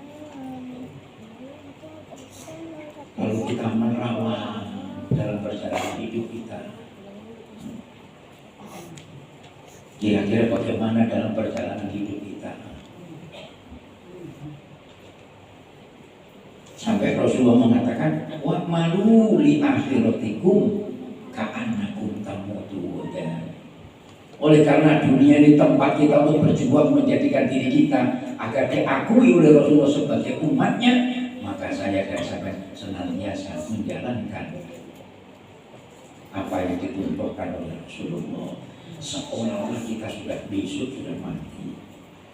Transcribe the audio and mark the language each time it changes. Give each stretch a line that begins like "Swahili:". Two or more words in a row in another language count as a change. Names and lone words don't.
Indonesian: Lalu kita merawat dalam perjalanan hidup kita, kira-kira bagaimana dalam perjalanan hidup kita? Sampai Rasulullah mengatakan,
Arabic: wa malu li akhiratikum ka'annakum tamutun.
Indonesian: Oleh karena dunia ini tempat kita untuk berjuang menjadikan diri kita agar diakui oleh Rasulullah sebagai umatnya, maka saya dan sahabat senantiasa menjalankan apa yang dituntutkan oleh Rasulullah, seolah-olah kita sudah besok sudah mati.